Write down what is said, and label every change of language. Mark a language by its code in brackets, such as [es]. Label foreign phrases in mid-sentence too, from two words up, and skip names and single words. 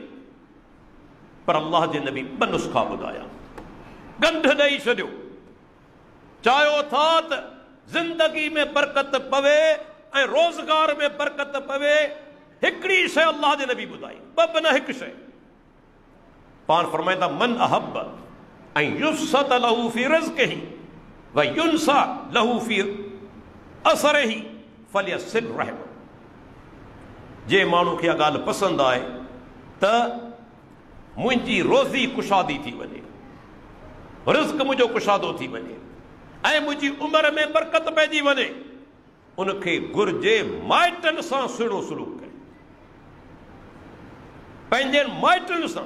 [sd] पर अल्लाह जे नबी ॿ नुस्ख़ा ॿुधाया, ॻंढ ॾेई छॾियो। चाहियो था त ज़िंदगी में बरकत पवे ऐं रोज़गार में बरकत पवे, हिकिड़ी शइ अल्लाह जे नबी ॿुधाई, ॿ न हिकु शइ। पाण फरमाईंदा [ar] من أحب أن يبسط له في رزقه و ينسأ له في أثره فليصل رحمه. [sd] जे माण्हू खे इहा ॻाल्हि पसंदि आहे त मुंहिंजी रोज़ी कुशादी थी वञे, रिज़्क़ मुंहिंजो कुशादो थी वञे ऐं मुंहिंजी उमिरि में बरकत पइजी वञे, उनखे घुर्जे माइटनि सां सुहिणो सलूक करे, पंहिंजे माइटनि सां।